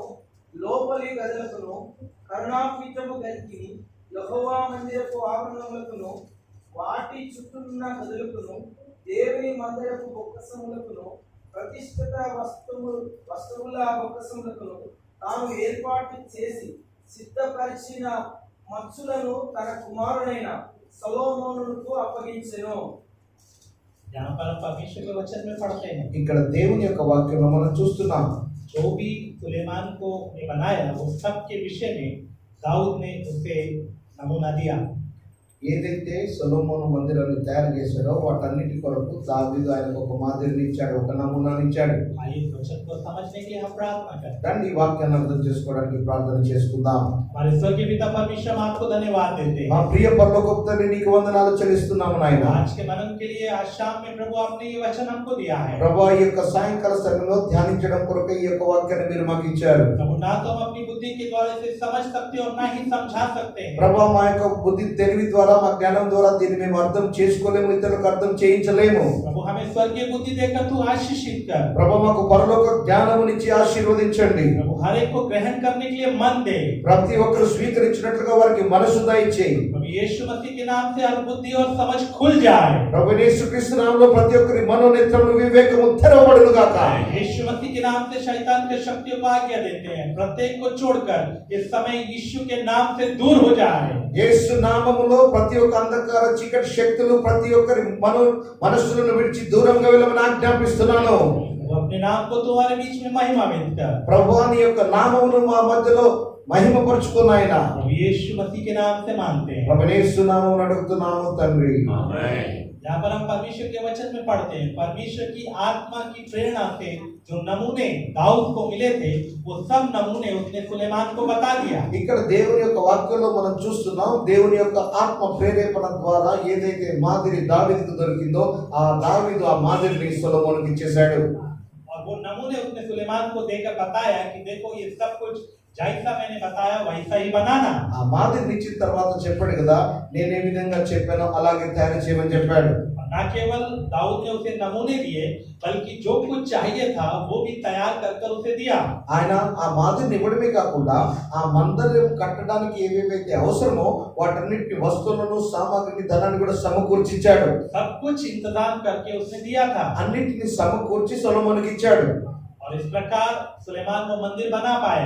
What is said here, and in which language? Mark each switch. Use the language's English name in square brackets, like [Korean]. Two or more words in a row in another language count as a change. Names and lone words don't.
[Telugu] లోపలి గదులకును కరుణాపీఠము కలిగి యెహోవా మందిరపు ఆవరణములకును వాటి చుట్టూన్న గదులకును దేవుని మందిరపు బొక్కసములకును ప్రతిష్ఠిత వస్తువుల బొక్కసములకును తాను ఏర్పాటు చేసి సిద్ధపరిచిన మత్సులను తన కుమారుడైన సొలొమోనుకు అప్పగించెను. [Hindi] यहाँ पर हम परमेश्वर के वचन में पढ़ते हैं, [Telugu] ఇక్కడ దేవుని యొక్క వాక్యంలో మనం చూస్తున్నాం [Hindi] जो भी सुलेमान को ने बनाया वो सब के विषय में दाऊद ने उसे नमूना दिया। [Telugu] ఏదైతే సొలొమోను మందిరాన్ని తయారు చేశాడో వాటన్నిటి కొరకు దావీదు ఆయనకు ఒక మాదిరిని ఇచ్చాడు, ఒక నమూనాని ఇచ్చాడు. [Hindi] आइए इस वचन को समझने के लिए हम प्रार्थना करें। [Telugu] రండి ఈ వాక్యాన్ని అర్థం చేసుకోవడానికి ప్రార్థన చేసుకుందాం. [Hindi] हमारे स्वर्गीय पिता परमेश्वर, हम आपको धन्यवाद देते [Telugu] మా [Hindi] हैं [Telugu] ప్రియ పరలోకపు తండ్రి నీకు వందనాలు చెల్లిస్తున్నాము నాయన. [Hindi] आज के मनन के लिए। आज शाम में प्रभु आपने ये वचन हमको दिया है। [Telugu] ప్రభువా ఈ యొక్క సాయంకాల సమయంలో ధ్యానించడం కొరకు ఈ యొక్క వాక్యాన్ని మీరు మాకు ఇచ్చారు. [Hindi] प्रभु ना तो हम अपनी बुद्धि के द्वारा इसे समझ सकते और ना ही समझा सकते हैं। [Telugu] ప్రభువా మా యొక్క బుద్ధి తెలివి ద్వారా మా జ్ఞానం ద్వారా దీన్ని మేము అర్థం చేసుకోలేము, ఇతరులకు అర్థం చేయించలేము. [Hindi] प्रभु हमें स्वर्गीय बुद्धि देकर तू आशीषित कर। [Telugu] ప్రభువా మాకు పరలోక జ్ఞానమునిచ్చి ఆశీర్వదించండి. [Hindi] प्रभु हर एक को ग्रहण करने के लिए मन दे। [Telugu] ప్రతి ఒక్కరు స్వీకరించినట్లుగా వారికి మనసు దయచేయి. [Hindi] प्रभु यीशु मसीह के नाम से हर बुद्धि और समझ खुल जाए। [Telugu] ప్రభు యేసుక్రీస్తు నామములో ప్రతి ఒక్కరి మనోనేత్రములు వివేకము తెరవబడును గాక. [Hindi] यीशु मसीह के नाम से शैतान के शक्तियों को आज्ञा देते हैं, प्रत्येक को छोड़कर इस समय यीशु के नाम से दूर हो जाए। [Telugu] యేసు నామములో ప్రతి ఒక్క అంధకార చీకటి శక్తులు ప్రతి ఒక్కరి మనస్సులను విడిచి దూరంగా వెళ్ళమని ఆజ్ఞాపిస్తున్నాను. [Hindi] वो अपने नाम को तुम्हारे बीच में महिमान्वित कर। [Telugu] ప్రభువా నీ యొక్క నామమును మా మధ్యలో మహిమపరచుకున్నాయన. [Hindi] प्रभु यीशु मसीह के नाम से मानते हैं। [Telugu] ప్రభు యేసు నామమున అడుగుతున్నాము తండ్రి. [Hindi] यहाँ पर हम परमेश्वर के वचन में पढ़ते हैं, परमेश्वर की आत्मा की प्रेरणा से जो नमूने दाऊद को मिले थे वो सब नमूने उसने सुलेमान को बता दिया। [Telugu] ఇక్కడ దేవుని యొక్క వాక్యంలో మనం చూస్తున్నాం దేవుని యొక్క ఆత్మ ప్రేరేపణ ద్వారా ఏదైతే మాదిరి దావీదుకు దొరికిందో ఆ దావీదు ఆ మాదిరిని సొలొమోనుకి ఇచ్చేశాడు. [Hindi] और वो नमूने उसने सुलेमान को देकर बताया कि देखो ये सब कुछ जैसा मैंने बताया वैसा ही बनाना। [Telugu] ఆ మాదిరిని ఇచ్చిన తర్వాత చెప్పాడు కదా, నేను ఏ విధంగా చెప్పానో అలాగే తయారు చేయమని చెప్పాడు. [Hindi] न केवल दाऊद ने उसे नमूने दिए बल्कि जो कुछ चाहिए था वो भी तैयार कर उसे दिया। [Telugu] ఆయన ఆ మాదిరిని ఇవ్వడమే కాకుండా ఆ మందిరం కట్టడానికి ఏవేవైతే అవసరమో వాటన్నిటి వస్తువులను సామాగ్రిని ధనాన్ని కూడా సమకూర్చిచ్చాడు. [Hindi] सब कुछ इंतजाम करके उसने दिया था। [Telugu] అన్నిటిని సమకూర్చి సొలొమోనుకి ఇచ్చాడు. [Hindi] और इस प्रकार सुलेमान वो मंदिर बना पाया।